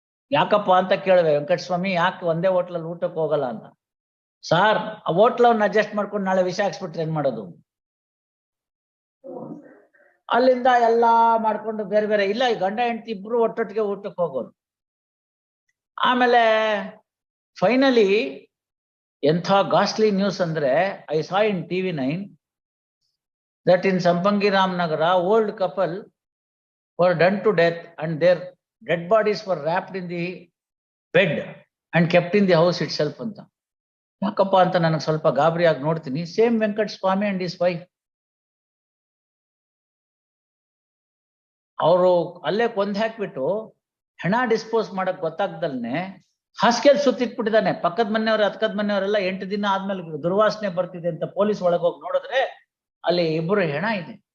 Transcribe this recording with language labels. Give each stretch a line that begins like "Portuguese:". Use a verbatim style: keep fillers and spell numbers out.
Kannada: ಯಾಕಪ್ಪ ಅಂತ ಕೇಳಿದೆ, ವೆಂಕಟಸ್ವಾಮಿ ಯಾಕೆ ಒಂದೇ ಹೋಟ್ಲಲ್ಲಿ ಊಟಕ್ಕೆ ಹೋಗಲ್ಲ ಅಂತ. ಸಾರ್, ಆ ಹೋಟ್ಲವನ್ನ ಅಡ್ಜಸ್ಟ್ ಮಾಡ್ಕೊಂಡು ನಾಳೆ ವಿಷ ಹಾಕ್ಸ್ಬಿಟ್ರೆ ಏನ್ ಮಾಡೋದು? ಅಲ್ಲಿಂದ ಎಲ್ಲಾ ಮಾಡ್ಕೊಂಡು ಬೇರೆ ಬೇರೆ, ಇಲ್ಲ ಈ ಗಂಡ ಹೆಂಡತಿ ಇಬ್ರು ಒಟ್ಟೊಟ್ಟಿಗೆ ಊಟಕ್ಕೆ ಹೋಗೋರು. ಆಮೇಲೆ ಫೈನಲಿ ಎಂಥ ಗಾಸ್ಟ್ಲಿ ನ್ಯೂಸ್ ಅಂದ್ರೆ,
English: I saw in TV nine that in Sampangi Ramnagara old couple were done to death and their dead bodies were wrapped in the bed and kept in the house itself anta.
Kannada: Yakappa anta nanu ಸ್ವಲ್ಪ ಗಾಬರಿ ಆಗಿ ನೋಡ್ತೀನಿ. Same Venkat Swamy
English: and his wife,
Kannada: ಅವರು ಅಲ್ಲೇ ಕೊಂದ್ ಹಾಕ್ಬಿಟ್ಟು ಹಣ dispose ಮಾಡಕ್ ಗೊತ್ತಾಗ್ದಲ್ನೆ ಹಾಸಿಗೆಲ್ ಸುತ್ತಿಟ್ಬಿಟ್ಟಿದ್ದಾನೆ. ಪಕ್ಕದ ಮನೆಯವ್ರ ಹತ್ಕದ ಮನೆಯವರೆಲ್ಲ ಎಂಟು ದಿನ ಆದ್ಮೇಲೆ ದುರ್ವಾಸನೆ ಬರ್ತಿದೆ ಅಂತ ಪೊಲೀಸ್ ಒಳಗೋಗಿ ನೋಡಿದ್ರೆ ಅಲ್ಲಿ ಇಬ್ಬರು ಹೆಣ ಇದೆ.